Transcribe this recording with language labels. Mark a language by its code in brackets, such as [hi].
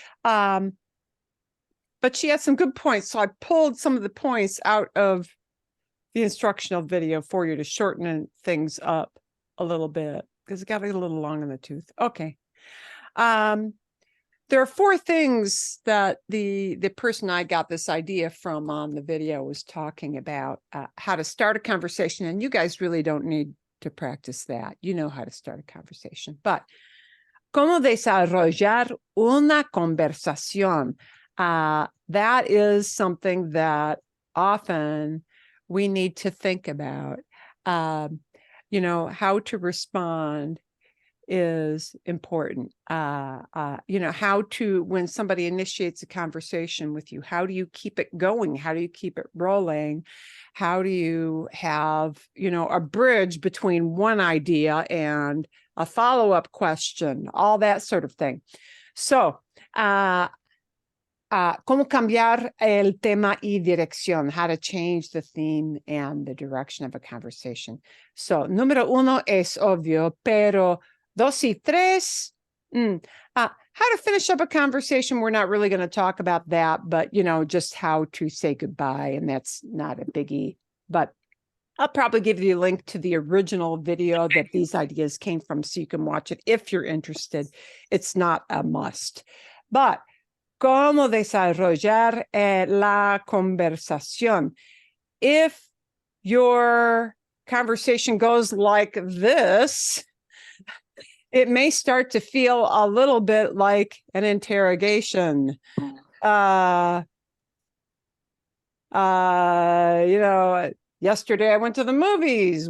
[en] But she had some good points, so I pulled some of the points out of the instructional video for you to shorten things up a little bit, because it got a little long in the tooth. Okay. There are four things that the person I got this idea from on the video was talking about, how to start a conversation. And you guys really don't need to practice that. You know how to start a conversation. [es] But cómo desarrollar una conversación. [en] That is something that often we need to think about. How to respond is important. You know, how to, when somebody initiates a conversation with you, how do you keep it going? How do you keep it rolling? How do you have, you know, a bridge between one idea and a follow-up question, all that sort of thing. So, [es] cómo cambiar el tema y dirección, [en] how to change the theme and the direction of a conversation. So, [es] número uno es obvio, pero dos y tres, [en] how to finish up a conversation, we're not really going to talk about that, but, you know, just how to say goodbye, and that's not a biggie. But I'll probably give you a link to the original video that these ideas came from so you can watch it if you're interested. It's not a must. [es] But cómo desarrollar la conversación. [en] If your conversation goes like this, it may start to feel a little bit like an interrogation. You know, yesterday I went to the movies.